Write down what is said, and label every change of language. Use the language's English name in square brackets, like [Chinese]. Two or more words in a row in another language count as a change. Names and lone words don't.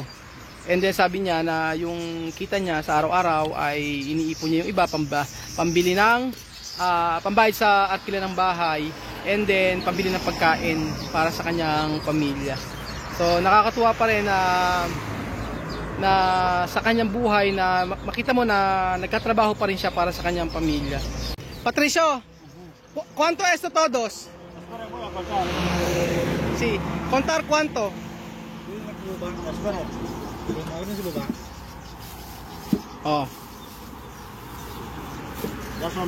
[English] And then [Filipino] sabi niya na yung kita niya sa araw-araw ay iniipon niya yung iba pambili ng pambayad sa arkila ng bahay, [English] and then [Filipino] pambili ng pagkain para sa kanyang pamilya. So nakakatuwa pa rin na sa kanyang buhay na makita mo na nagkatrabaho pa rin siya para sa kanyang pamilya. [Spanish] Patricio, ¿cuánto es esto todos? Sí, contar cuánto? Oh. Ya son